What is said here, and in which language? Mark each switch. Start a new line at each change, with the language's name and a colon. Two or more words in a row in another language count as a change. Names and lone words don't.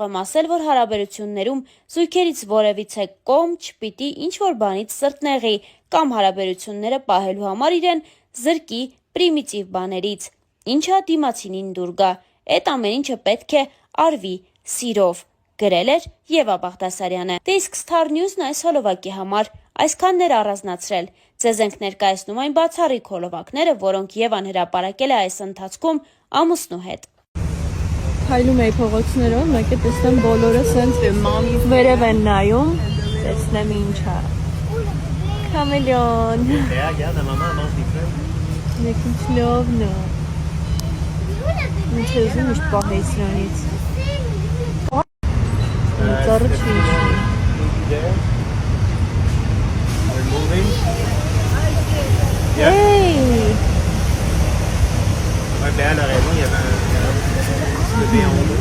Armenian: եմ ասել, որ հարաբերություններում զույգերից որևիցե կողմ չպիտի ինչ-որ բանից սրտնեղի կամ հարաբերությունները պահելու համար իրեն զրկի պրիմիտիվ բաներից, ինչա դիմացինին դուր գա, այդ ամեն ինչը պետք է արվի սիրով, գրել էր Եվա Բաղդասարյանը։ Դե իսկ Star News-ն այս հոլովակի համար այսքանն էր առանձնացրել։ Ձեզ ենք ներկայացնում այն բացառիկ հոլովակները, որոնք Եվան հրապարակել է այս ընթացքում ամուսնու հետ։ Քայլում էի փողոցներով, մեկ է տեսնեմ բոլորը սենց վերև են նայում, տեսնեմ ինչ է։ Քամելիոն։
French: Regarde, maman mange des feuilles.
Armenian: Մեկ ինչ լավն է։ Ինչ ուզում միշտ պահեի սրանից։ Ծառը չի իշխում։
English: We're moving. Hey!
French: Ouais, Béal a raison, il y avait un bébé en haut.